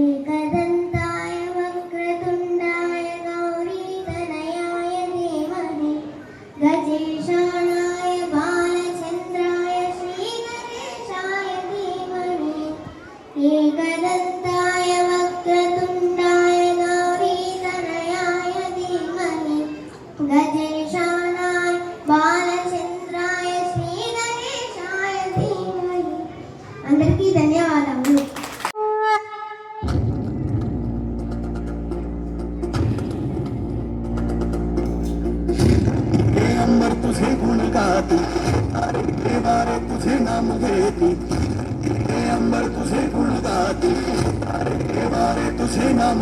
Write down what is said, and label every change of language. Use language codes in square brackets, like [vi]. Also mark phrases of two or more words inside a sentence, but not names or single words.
[sa] एकदन्ताय वक्रतुण्डाय गौरीतनयाय धीमहि गजेशानाय बालचन्द्राय श्रीगणेशाय धीमहि एकदन्ताय वक्रतुण्डाय गौरीतनयाय धीमहि गजेशानाय बालचन्द्राय श्रीगणेशाय धीमहि [te] అందరికీ ధన్యవాదాలు [mr] अंबर तुझे गुण गाती अरे देवारे तुझे नाम घेती अंबर तुझे गुण गाती अरे देवारे तुझे नाम